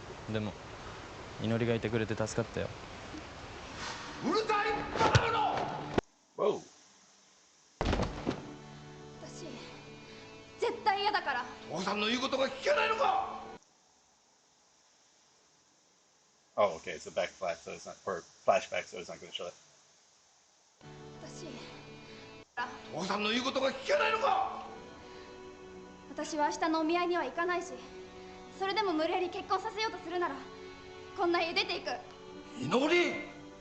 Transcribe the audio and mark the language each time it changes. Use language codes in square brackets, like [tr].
[ja] でも祈りがいてくれて助かったよ。うるさいバカ者。 [en] Whoa. [ja] 私絶対嫌だから。父さんの言うことが聞けないのか。 [en] Oh, okay. It's a backflash, so it's not, or flashback, so it's not going to show that. [ja] 父さんの言うことが聞けないのか。私は明日のお見合いには行かないし、それでも無理やり結婚させようとするならこんな家出ていく。祈り。